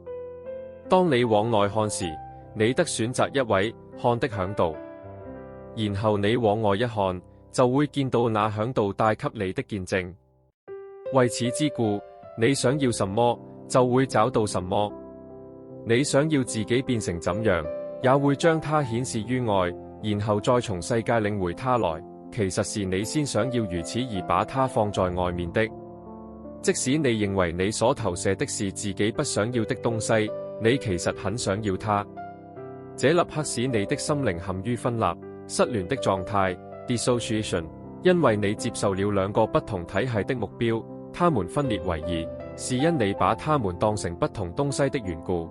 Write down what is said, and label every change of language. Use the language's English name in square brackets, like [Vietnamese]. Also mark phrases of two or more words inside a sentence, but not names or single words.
[Chinese] 當你往內看時，你得選擇一位看的嚮導，然後你往外一看，就會見到那嚮導帶給你的見證。為此之故，你想要什麼，就會找到什麼。你想要自己變成怎樣，也會將它顯示於外，然後再從世界領回它來。其實是你先想要如此而把它放在外面的。即使你認為你所投射的是自己不想要的東西，你其實很想要它。這立刻使你的心靈陷於分立、失聯的狀態 （dissociation）， 因為你接受了兩個不同體系的目標，它們分裂為二，是因你把它們當成不同東西的緣故。